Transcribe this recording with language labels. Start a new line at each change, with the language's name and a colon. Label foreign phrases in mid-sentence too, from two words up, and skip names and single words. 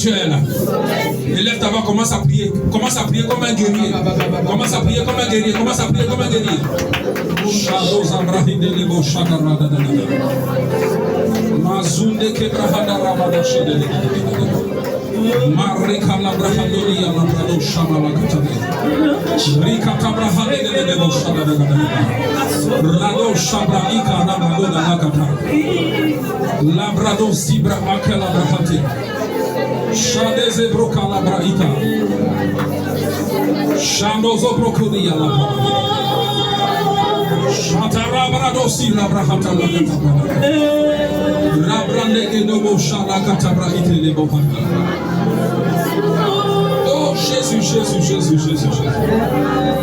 French: Et lève ta voix, commence à prier comme un guerrier. Commence à prier comme un guerrier. Marika la brahandoli la brado shama la katade. Rika tabrahade de debo shama la katade. Rado shabra ika la brado la katade. La brado zibra aka la brahate. Shade zebroka la braita. Shando zobrokodi la brahate. Shatara brado si la brahata la katade. Rabrande ke dobo shala katabra ite le bokanda. Oh Jésus.